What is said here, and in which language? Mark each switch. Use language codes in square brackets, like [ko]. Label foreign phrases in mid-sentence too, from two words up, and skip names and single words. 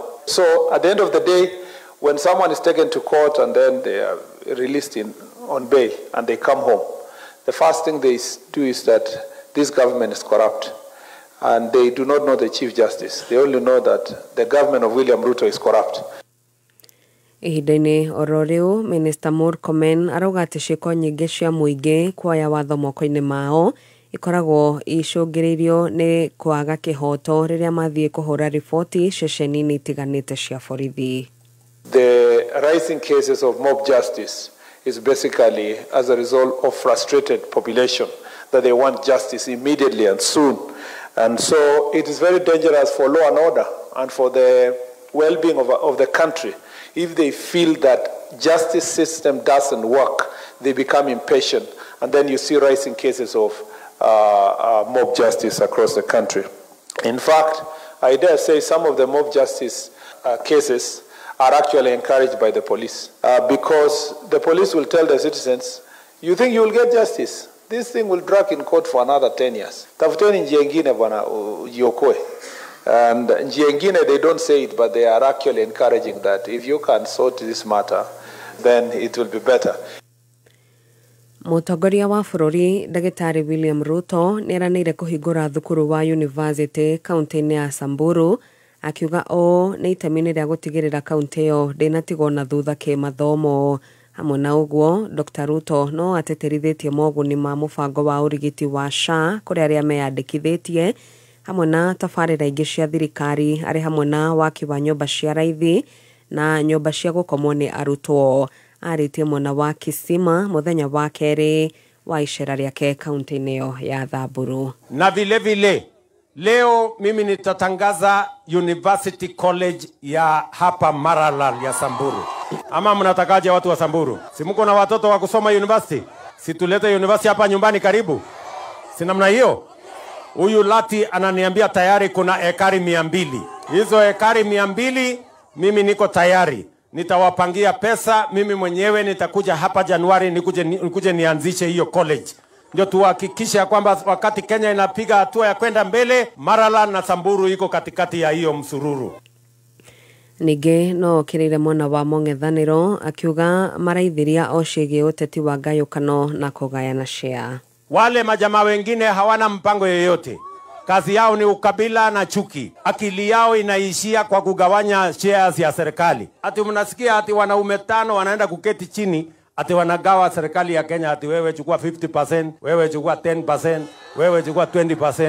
[en] So at the end of the day, when someone is taken to court and then they are released on bail and they come home, the first thing they do is that this government is corrupt and they do not know the Chief Justice. They only know that the government of William Ruto is corrupt. [ki] Ihinda-inĩ oro rĩu, Minister Murkomen arauga atĩ ciĩko nyingĩ cia mũingĩ kuoya watho moko-inĩ mao ikoragwo icũngĩrĩirio nĩ kwaga kĩhoto rĩrĩa mathiĩ kũhũra riboti ceceni-inĩ itiganĩte cia borithi. [en] The rising cases of mob justice is basically as a result of frustrated population that they want justice immediately and soon. And so it is very dangerous for law and order and for the well-being of the country. If they feel that justice system doesn't work, they become impatient. And then you see rising cases of mob justice across the country. In fact, I dare say some of the mob justice cases are actually encouraged by the police because the police will tell the citizens, you think you will get justice? This thing will drag in court for another 10 years. [sw] Tafuteni njia ingine bwana ujiokoe. And njia ingine, [en] they don't say it, but they are actually encouraging that if you can sort this matter, then it will be better. [ki] Mũtongoria wa bũrũri Ndagĩtarĩ William Ruto nĩeranĩire kũhingũra thukuru wa university kaunti-inĩ ya Samburu, akiuga o nĩ itemi rĩa gũtigĩrĩra kaunti ĩyo ndĩnatigwo na thutha kĩmathomo. Hamwe na ũguo, Dr. Ruto no ateterithĩtie moguni ma mũbango wa ũrigiti wa SHA kũrĩ arĩa meyandĩkithĩtie hamwe na tabarĩra ingĩ cia thirikari arĩ hamwe na waki wa nyũmba cia raithi na nyũmba cia gũkomwo nĩ arutwo. Arĩtie mwena wa Kisima mũthenya wa kerĩ wa icera rĩake kaunti-inĩ ĩyo ya Thamburu. [sw] Na vile vile leo mimi nitatangaza University College ya hapa Maralal ya Samburu. Ama mnatakaje watu wa Samburu? Si mko na watoto wa kusoma university? Si tulete university hapa nyumbani karibu? Si namna hiyo? Huyu Lati ananiambia tayari kuna ekari 200. Hizo ekari 200 mimi niko tayari. Nitawapangia pesa, mimi mwenyewe nitakuja hapa Januari nikuje nianzishe hiyo college. Ndio tuhakikishe kwamba wakati Kenya inapiga hatua ya kwenda mbele, Maralal na Samburu iko katikati ya hiyo msururu. [ki] Ningĩ no kirire mwena wa mũng'ethanĩro akiuga maraithiria o ciĩgiĩ ũteti wa ngayũkano na kũgayana share. [sw] Wale majamaa wengine hawana mpango yoyote. Kazi yao ni ukabila na chuki. Akili yao inaishia kwa kugawanya shares ya serikali. Ati mnasikia ati wanaume 5 wanaenda kuketi chini ati wanagawa serikali ya Kenya, ati wewe chukua 50%, wewe chukua 10%, wewe chukua 20%.